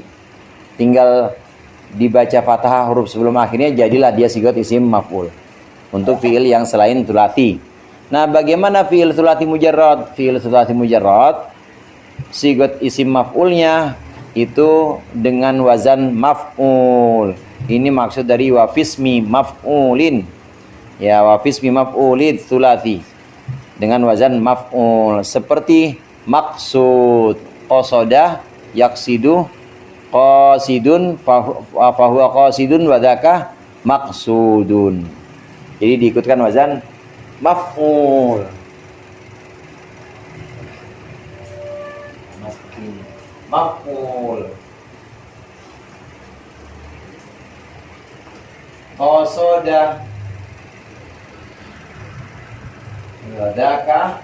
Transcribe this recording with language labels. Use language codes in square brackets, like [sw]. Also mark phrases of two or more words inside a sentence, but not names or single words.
[id] Tinggal dibaca fathah huruf sebelum akhirnya, jadilah dia [ar] صيغة اسم مفعول. [id] Untuk fi'il yang selain tulati. Nah, bagaimana [ar] فعل ثلاثي مجرد? فعل ثلاثي مجرد صيغة اسم مفعولها [id] itu dengan [ar] وزن مفعول. [id] Ini maksud dari [ar] وفي اسم مفعول. [id] Ya, [ar] وفي اسم مفعول الثلاثي [id] dengan [ar] وزن مفعول. [id] Seperti maksud, [ar] قصد، يقصد، قاصد، فهو قاصد، وذاك مقصود. [id] Jadi diikutkan [ar] وزن مفعول. [id] Maf'ul. [ar] قصد، وذاك.